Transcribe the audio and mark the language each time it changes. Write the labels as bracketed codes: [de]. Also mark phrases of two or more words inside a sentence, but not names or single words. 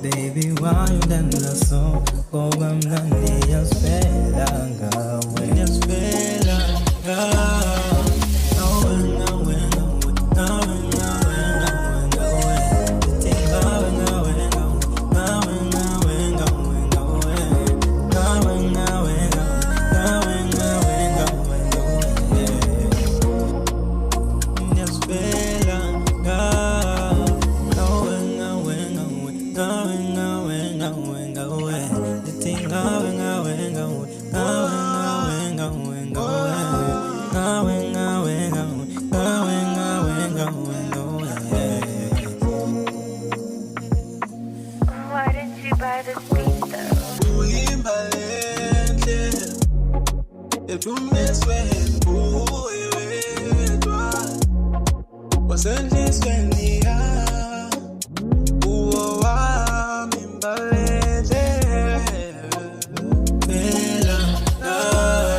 [en] Baby, why you dance so? [xh] Ngoba mina ndiyazfela ngawe. Ndiyazfela ngawe. Ngawe, ngawe, ngawe, ngawe, ngawe, ngawe. Ndithi ngawe, ngawe, ngawe, ngawe, ngawe, ngawe. Ngawe, ngawe, ngawe, ngawe, ngawe, ngawe. Ndiyazfela ngawe. Ngawe, ngawe, ngawe, ngawe, ngawe, ngawe, ngawe. Ndithi ngawe, ngawe, ngawe, ngawe, ngawe, ngawe, ngawe. Ngawe, ngawe, ngawe, ngawe, ngawe, ngawe, ngawe. [en] Why didn't you buy this beat though? [xh] Uyimbalele ephumezwe uyedwa wasendlizweni uwo wami imbalele Fela ngawe.